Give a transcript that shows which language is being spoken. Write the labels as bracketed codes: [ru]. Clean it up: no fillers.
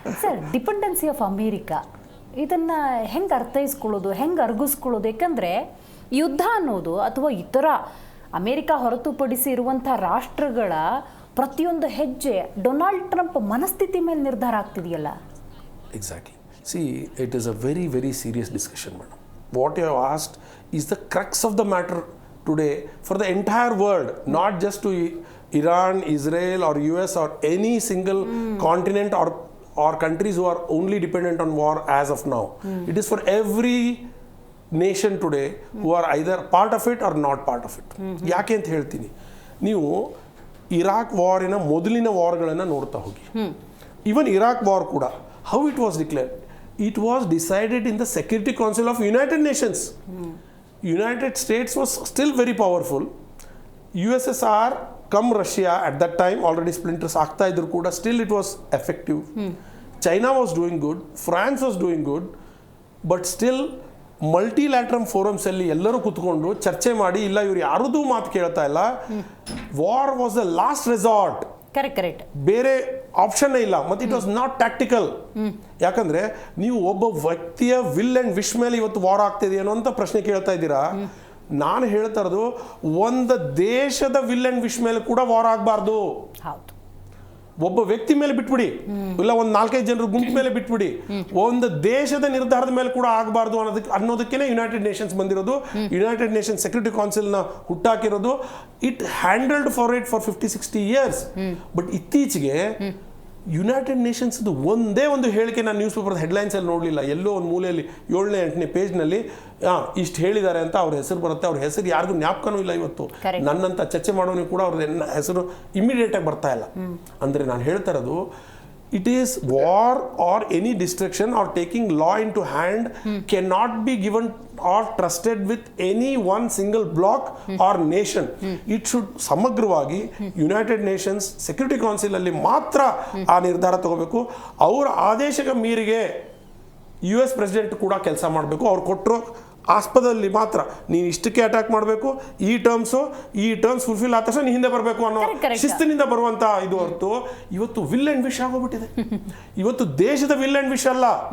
[kn] Sir, dependency of America, ಇದನ್ನು ಹೆಂಗೆ ಅರ್ಥೈಸ್ಕೊಳ್ಳೋದು, ಹೆಂಗೆ ಅರ್ಗಿಸ್ಕೊಳ್ಳೋದು? ಯಾಕಂದರೆ ಯುದ್ಧ ಅನ್ನೋದು ಅಥವಾ ಇತರ ಅಮೇರಿಕಾ ಹೊರತುಪಡಿಸಿ ಇರುವಂಥ ರಾಷ್ಟ್ರಗಳ ಪ್ರತಿಯೊಂದು ಹೆಜ್ಜೆ ಡೊನಾಲ್ಡ್ ಟ್ರಂಪ್ ಮನಸ್ಥಿತಿ ಮೇಲೆ ನಿರ್ಧಾರ ಆಗ್ತಿದೆಯಲ್ಲ. [en] Exactly. See, it is a very, very serious discussion, madam. What you have asked is the crux of the matter today for the entire world, not just to Iran, Israel or US or any single continent or countries who are only dependent on war as of now. It is for every nation today who are either part of it or not part of it. [kn] ಯಾಕೆ ಅಂತ ಹೇಳ್ತೀನಿ, ನೀವು Iraq ವಾರಿನ ಮೊದಲಿನ ವಾರ್ಗಳನ್ನು ನೋಡ್ತಾ ಹೋಗಿ. [en] Even Iraq war ಕೂಡ how it was declared, it was decided in the Security Council of United Nations. United States was still very powerful. USSR come Russia at that time already splinters [kn] ಆಗ್ತಾ ಇದ್ರು ಕೂಡ [en] still it was effective. China was doing good, France was doing good, but still [kn] ಮಲ್ಟಿಲ್ಯಾಟ್ರಮ್ forums ಅಲ್ಲಿ ಎಲ್ಲರೂ ಕೂತ್ಕೊಂಡು ಚರ್ಚೆ ಮಾಡಿ, ಇಲ್ಲ ಇವ್ರು ಯಾರದೂ ಮಾತು ಕೇಳ್ತಾ ಇಲ್ಲ, [en] War was the last resort. Correct. [kn] ಬೇರೆ ಆಪ್ಷನ್ ಇಲ್ಲ. ಮತ್ತು [en] It was not tactical. [kn] ಯಾಕಂದ್ರೆ ನೀವು ಒಬ್ಬ ವ್ಯಕ್ತಿಯ ವಿಲ್ ಅಂಡ್ ವಿಶ್ ಮೇಲೆ ಇವತ್ತು ವಾರ್ ಆಗ್ತಿದೆ ಅನ್ನೋ ಅಂತ ಪ್ರಶ್ನೆ ಕೇಳ್ತಾ ಇದ್ದೀರಾ. ನಾನು ಹೇಳ್ತಾ ಇರೋದು, ಒಂದು ದೇಶದ ವಿಲ್ ಅಂಡ್ ವಿಶ್ ಮೇಲೆ ಕೂಡ ವಾರ್ ಆಗಬಾರ್ದು. ಹೌದು. ಒಬ್ಬ ವ್ಯಕ್ತಿ ಮೇಲೆ ಬಿಟ್ಬಿಡಿ, ಇಲ್ಲ ಒಂದು 4-5 ಜನರ ಗುಂಪು ಮೇಲೆ ಬಿಟ್ಬಿಡಿ, ಒಂದು ದೇಶದ ನಿರ್ಧಾರದ ಮೇಲೆ ಕೂಡ ಆಗಬಾರ್ದು ಅನ್ನೋದಕ್ಕೇನೆ ಯುನೈಟೆಡ್ ನೇಷನ್ಸ್ ಬಂದಿರೋದು. United Nations security ಕೌನ್ಸಿಲ್ನ ಹುಟ್ಟಾಕಿರೋದು. [en] It handled for 50-60 years. [kn] But ಇತ್ತೀಚೆಗೆ ಯುನೈಟೆಡ್ ನೇಷನ್ಸ್ ಒಂದೇ ಒಂದು ಹೇಳಿಕೆ ನಾನು ನ್ಯೂಸ್ ಪೇಪರ್ ಹೆಡ್ಲೈನ್ಸ್ ಅಲ್ಲಿ ನೋಡಲಿಲ್ಲ. ಎಲ್ಲೋ ಒಂದು ಮೂಲೆಯಲ್ಲಿ 7ನೇ 8ನೇ ಪೇಜ್ನಲ್ಲಿ ಇಷ್ಟು ಹೇಳಿದ್ದಾರೆ ಅಂತ ಅವ್ರ ಹೆಸರು ಬರುತ್ತೆ. ಅವ್ರ ಹೆಸರು ಯಾರಿಗೂ ಜ್ಞಾಪಕನೂ ಇಲ್ಲ. ಇವತ್ತು ನನ್ನಂತ ಚರ್ಚೆ ಮಾಡೋನಿಗೆ ಕೂಡ ಅವ್ರ ಹೆಸರು ಇಮಿಡಿಯೇಟ್ ಆಗಿ ಬರ್ತಾ ಇಲ್ಲ. ಅಂದರೆ ನಾನು ಹೇಳ್ತಾ ಇರೋದು, [en] it is war or any destruction or taking law into hand cannot be given or trusted with any one single bloc or nation. It should [kn] ಸಮಗ್ರವಾಗಿ ಯುನೈಟೆಡ್ ನೇಷನ್ಸ್ ಸೆಕ್ಯೂರಿಟಿ ಕೌನ್ಸಿಲ್ ಅಲ್ಲಿ ಮಾತ್ರ ಆ ನಿರ್ಧಾರ ತಗೋಬೇಕು. ಅವರ ಆದೇಶಕ್ಕೆ ಮೀರಿಗೆ US ಪ್ರೆಸಿಡೆಂಟ್ ಕೂಡ ಕೆಲಸ ಮಾಡಬೇಕು. ಅವ್ರು ಕೊಟ್ಟರು ಆಸ್ಪದದಲ್ಲಿ ಮಾತ್ರ ನೀನು ಇಷ್ಟಕ್ಕೆ ಅಟ್ಯಾಕ್ ಮಾಡಬೇಕು, ಈ ಟರ್ಮ್ಸ್ ಫುಲ್ಫಿಲ್ ಆದ ತಕ್ಷಣ ನೀ ಹಿಂದೆ ಬರಬೇಕು ಅನ್ನೋ ಶಿಸ್ತಿನಿಂದ ಬರುವಂತ ಇದು ಹೊರತು ಇವತ್ತು ವಿಲ್ ಅಂಡ್ ವಿಶ್ ಆಗೋಗ್ಬಿಟ್ಟಿದೆ. ಇವತ್ತು ದೇಶದ ವಿಲ್ ಅಂಡ್ ವಿಶ್ ಅಲ್ಲ,